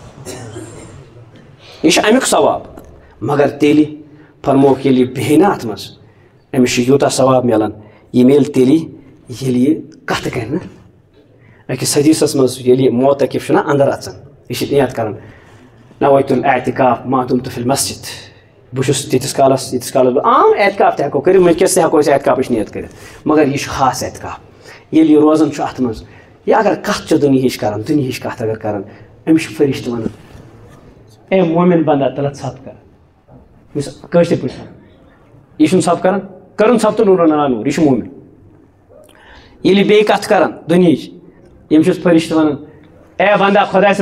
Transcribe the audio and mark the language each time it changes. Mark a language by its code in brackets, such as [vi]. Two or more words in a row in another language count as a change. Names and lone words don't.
[ks] یہ امیک ثواب مگر تیلی فرمو ییٚلہِ بیٚہہِ نا اتھ منٛز أمِس چھُ یوٗتاہ ثواب ملان یہِ میلہِ تیلی ییٚلہِ یہِ کتھ کرِ نا أکِس حدیثس منٛز ییٚلہِ یہِ معتکف چھُ نا اندر اژان یہِ چھُ نیت کران [ar] نویت الاعتکاف ما دمت فی المسجد [ks] بہٕ چھُس تیٖتِس کالس عام اعتکاف تہِ ہٮ۪کو کٔرِتھ وٕنکٮ۪س تہِ ہٮ۪کو أسۍ اعتکافٕچ نیت کٔرِتھ مگر یہِ چھُ خاص اعتکاف ییٚلہِ یہِ روزان چھُ اتھ منٛز یہِ اگر کتھ چھِ دُنہِچ کران دُنہِچ کتھ اگر کران أمِس چھُ فرشتہٕ ونان اے مومن بندہ تلہ ژھپ کر کٲشِر پٲٹھۍ یہ چھُنہٕ ژھپ کران کرُن ژھپ تہٕ نوٗرن علی نوٗر یہِ چھُ مومن ییٚلہِ یہِ بیٚیہِ کتھ کران دُنہِچ یِم چھُس فرشتہٕ ونان اے بندہ خۄداے سٕنٛد